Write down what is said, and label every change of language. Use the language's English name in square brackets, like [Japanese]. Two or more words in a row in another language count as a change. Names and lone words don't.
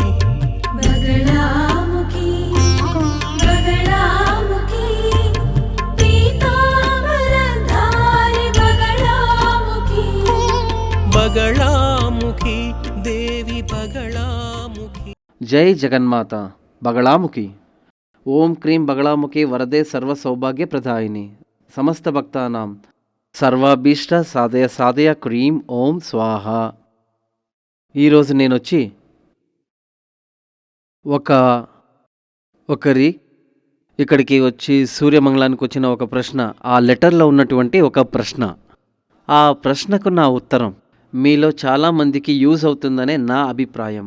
[Sanskrit] बगलामुखी बगलामुखी पीतांबरधारी बगलामुखी बगलामुखी देवी बगलामुखी। जय जगन्माता बगलामुखी। ओम क्रीं बगलामुखी वरदे सर्व सौभाग्य प्रदायिनी समस्त भक्तानां సర్వాభీష్ట సాధయ సాధయ క్రీం ఓం స్వాహ. [Telugu] ఈరోజు నేను వచ్చి ఒకరి ఇక్కడికి వచ్చి సూర్యమంగళానికి వచ్చిన ఒక ప్రశ్న, ఆ లెటర్లో ఉన్నటువంటి ఒక ప్రశ్న, ఆ ప్రశ్నకు నా ఉత్తరం మీలో చాలామందికి యూజ్ అవుతుందనే నా అభిప్రాయం.